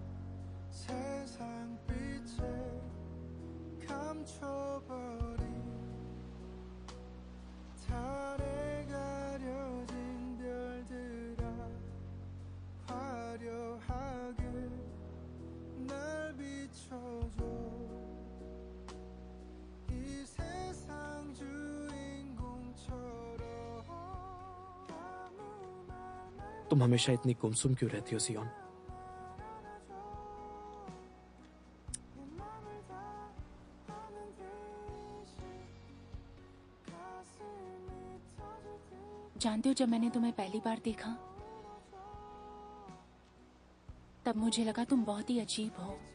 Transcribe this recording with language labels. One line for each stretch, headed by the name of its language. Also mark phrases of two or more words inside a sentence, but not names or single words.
Korean: 세상 빛에 감춰버린 달에 가려진 별들아 화려하게 날 비춰줘. 이 세상 주인공처럼 아무 말 말고
Hindi: तुम हमेशा इतनी गुमसुम क्यों रहती हो सियोन? जानते हो, जब मैंने तुम्हें पहली बार देखा तब मुझे लगा तुम बहुत ही अजीब हो।